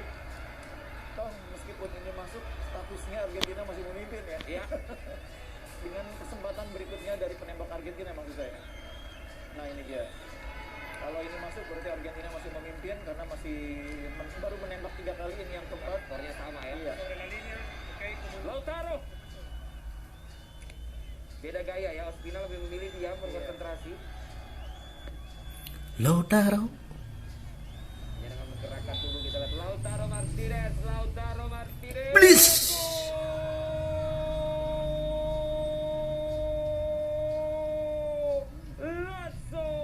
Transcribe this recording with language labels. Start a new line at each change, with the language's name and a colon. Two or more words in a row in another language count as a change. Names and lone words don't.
Indonesian: Toh meskipun ini masuk, statusnya Argentina masih memimpin ya. Iya. Dengan kesempatan berikutnya dari penembak Argentina maksud saya. Nah ini dia. Kalau ini masuk berarti Argentina masih memimpin karena masih baru menembak 3 kali, ini yang keempat. Skornya sama ya. Iya.
Spanish: Sobre la línea, ok, como
Indonesian: Lautaro. Beda gaya ya, Ospina lebih memilih diam berkonsentrasi. Lautaro. Ya, dengan menggerakkan tubuh kita lihat Lautaro Martinez. Please. Lasso.